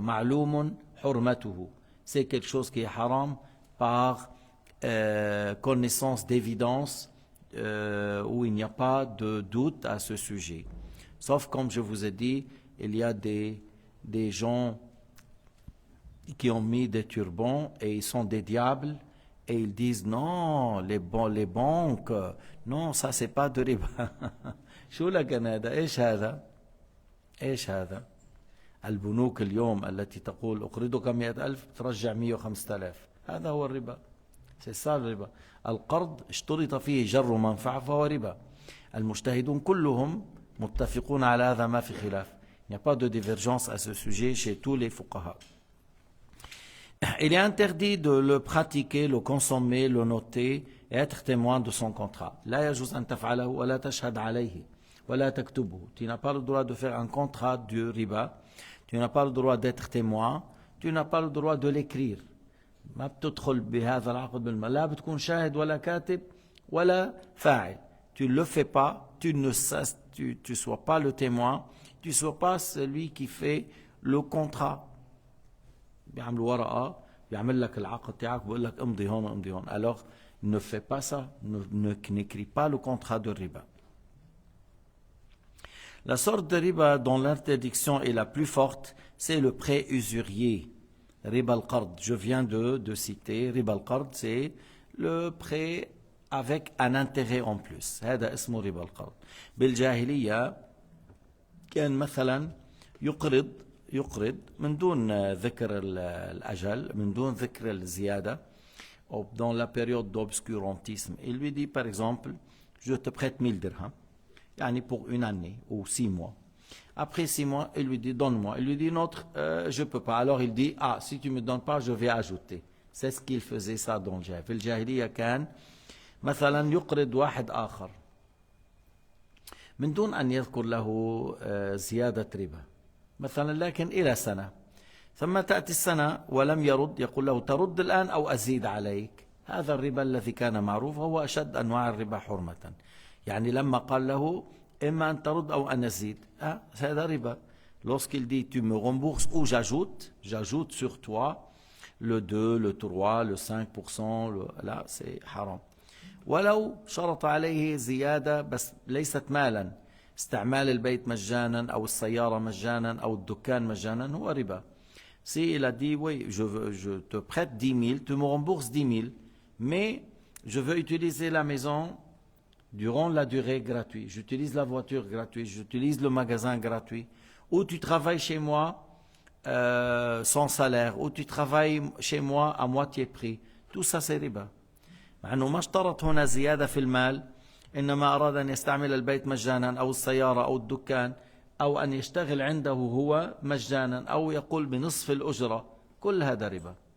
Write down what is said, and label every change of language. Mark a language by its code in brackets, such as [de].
[ar] Ma'loumun hurmatuhu. [fr] C'est quelque chose qui est haram par connaissance d'évidence où il n'y a pas de doute à ce sujet. Sauf comme je vous ai dit, il y a des gens qui ont mis des turbans et ils sont des diables et ils disent non, les banques, non, ça c'est pas de riba. [ar] شو لك أنا هذا؟ إيش هذا؟ إيش هذا؟ البنوك اليوم التي تقول أقرضك 100,000 ترجع 105,000 هذا هو الربا. [fr] C'est ça le riba. [ar] القرض اشترط فيه جر منفعة فهو ربا. المجتهدون كلهم متفقون على هذا ما في خلاف. [fr] Il n'y a pas de divergence à ce sujet chez tous les fuqaha. Il est interdit de le pratiquer, le consommer, le noter et être témoin de son contrat. [ar] لا يجوز أن تفعله ولا تشهد عليه ولا تكتبه. [fr] Tu n'as pas le droit de faire un contrat du riba. Tu n'as pas le droit d'être témoin. Tu n'as pas le droit de l'écrire. [ar] ما بتدخل بهذا العقد بالمال. لا بتكون شاهد ولا كاتب ولا فاعل. [fr] Tu ne le fais pas. Tu sois pas le témoin. Tu sois pas celui qui fait le contrat. [ar] بيعملوا ورقة بيعمل لك العقد تاعك بيقول لك امضي هون امضي هون. [fr] Alors ne fais pas ça, n'écris pas le contrat de riba. La sorte de riba dont l'interdiction est la plus forte, c'est le prêt usurier. Riba al-qard, je viens de citer. Riba al-qard, c'est le prêt avec un intérêt en plus. [ar] هذا اسمه riba al-qard. بالجاهلية كان مثلا يقرض من دون ذكر الأجل, من دون ذكر الزيادة, [fr] dans la période d'obscurantisme. Il lui dit par exemple, je te prête 1000 dirhams, yani pour une année ou 6 mois. Après 6 mois, il lui dit, donne-moi. Il lui dit, je ne peux pas. Alors il dit, si tu ne me donnes pas, je vais ajouter. C'est ce qu'il faisait ça dans le jahiliya. [ar] في الجاهلية كان مثلا يقرض واحد آخر من دون أن يذكر له زيادة ربا. مثلا لكن إلى سنة ثم تأتي السنة ولم يرد, يقول له ترد الآن أو أزيد عليك. هذا الربا الذي كان معروف هو أشد أنواع الربا حرمة. يعني لما قال له إما أن ترد أو أن أزيد, هذا ربا. [fr] Lorsqu'il dit tu me rembourses ou j'ajoute sur toi le 2, le 3, le 5%, là c'est haram. [ar] ولو شرط عليه زيادة بس ليست مالا, استعمال البيت مجانا أو السيارة مجانا أو الدكان مجانا هو ربا. [fr] Si il a dit oui, je te prête 10 000, tu me rembourses 10 000, mais je veux utiliser la maison durant la durée gratuite, j'utilise la voiture gratuite, j'utilise le magasin gratuit, ou tu travailles chez moi sans salaire, ou tu travailles chez moi à moitié prix, tout ça c'est riba. [ar] مع أنه ما اشترط هنا زيادة في المال, إنما أراد أن يستعمل البيت مجانا أو السيارة أو الدكان أو أن يشتغل عنده هو مجانا أو يقول بنصف الأجرة, كل هذا ربا.